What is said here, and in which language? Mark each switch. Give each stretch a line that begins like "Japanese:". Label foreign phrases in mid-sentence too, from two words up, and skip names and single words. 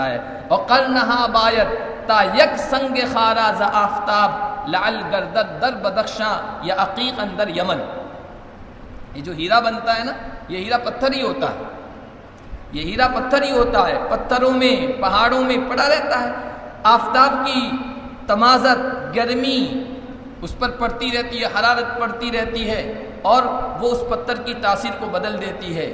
Urdu: ہے اور
Persian: قرنہا بایت تا یک سنگ خارا ز آفتاب لعل گردد در بدخشاں یا عقیق اندر یمن.
Urdu: یہ جو ہیرا بنتا ہے نا، یہ ہیرا پتھر ہی ہوتا ہے، یہ ہیرا پتھر ہی ہوتا ہے، پتھروں میں پہاڑوں میں پڑا رہتا ہے، آفتاب کی تمازت گرمی اس پر پڑتی رہتی ہے، حرارت پڑتی رہتی ہے اور وہ اس پتھر کی تاثیر کو بدل دیتی ہے.